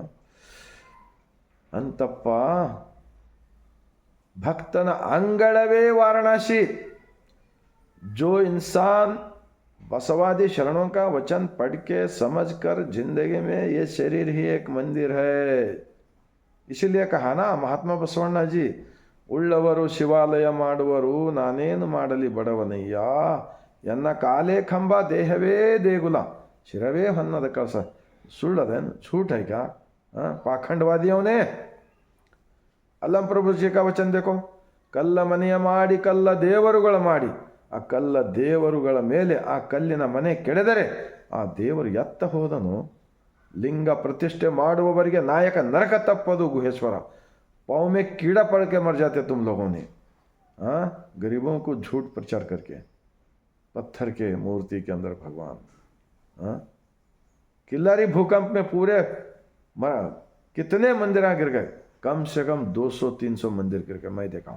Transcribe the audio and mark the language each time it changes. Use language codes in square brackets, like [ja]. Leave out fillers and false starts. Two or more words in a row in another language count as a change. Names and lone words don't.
[kn] ಅಂತಪ್ಪ ಭಕ್ತನ ಅಂಗಳವೇ ವಾರಣಾಸಿ। [hi] जो इंसान बसवादी शरणों का वचन पढ़ के समझ कर जिंदगी में ये शरीर ही एक मंदिर है। इसीलिए कहा ना महात्मा बसवಣ್ಣ जी, [kn] ಉಳ್ಳವರು ಶಿವಾಲಯ ಮಾಡುವರು, ನಾನೇನು ಮಾಡಲಿ ಬಡವನಯ್ಯ, ಎನ್ನ ಕಾಲೇ ಕಂಬ ದೇಹವೇ ದೇಗುಲ, ಶಿರವೇ ಹೊನ್ನದ ಕಳಸ। ಸುಳ್ಳದೇನು, [hi] झूठ है क्या? पाखंडवादियों ने। ಅಲ್ಲಂ ಪ್ರಭು जी का वचन देखो, [kn] ಕಲ್ಲ ಮನೆಯ ಮಾಡಿ ಕಲ್ಲ ದೇವರುಗಳ ಮಾಡಿ, ಆ ಕಲ್ಲ ದೇವರುಗಳ ಮೇಲೆ ಆ ಕಲ್ಲಿನ ಮನೆ ಕೆಡದರೆ ಆ ದೇವರು ಎತ್ತ ಹೋದನು। ಲಿಂಗ ಪ್ರತಿಷ್ಠೆ ಮಾಡುವವರಿಗೆ ನಾಯಕ ನರಕ ತಪ್ಪದು ಗುಹೇಶ್ವರ। [hi] पाँव में कीड़ा पड़ के मर जाते तुम लोगों ने, गरीबों को झूठ प्रचार करके। पत्थर के मूर्ति के अंदर भगवान। किल्लारी भूकंप में पूरे कितने मंदिर गिर गए, कम से कम 200-300 मंदिर गिर गए, मैं देखा हूँ।